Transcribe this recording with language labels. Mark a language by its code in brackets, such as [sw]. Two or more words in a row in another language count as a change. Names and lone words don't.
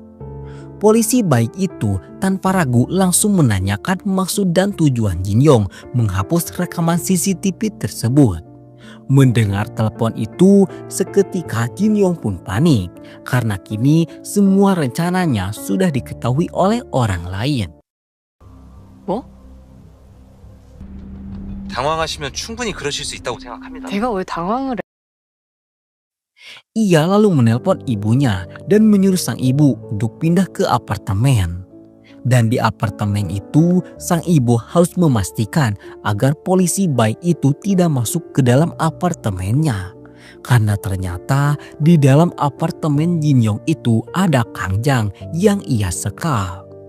[id] Polisi baik itu tanpa ragu langsung menanyakan maksud dan tujuan Jin Yong menghapus rekaman CCTV tersebut. Mendengar telepon itu, seketika Jin Yong pun panik karena kini semua rencananya sudah diketahui oleh orang lain. [ko] 당황하시면 충분히 그러실 수 있다고 생각합니다. 내가 왜 당황을 해? [id] Ia lalu menelpon ibunya dan menyuruh sang ibu untuk pindah ke apartemen. Dan di apartemen itu, sang ibu harus memastikan agar polisi baik itu tidak masuk ke dalam apartemennya. Karena ternyata di dalam apartemen Jin Yong itu ada Kang Jang yang ia sekap.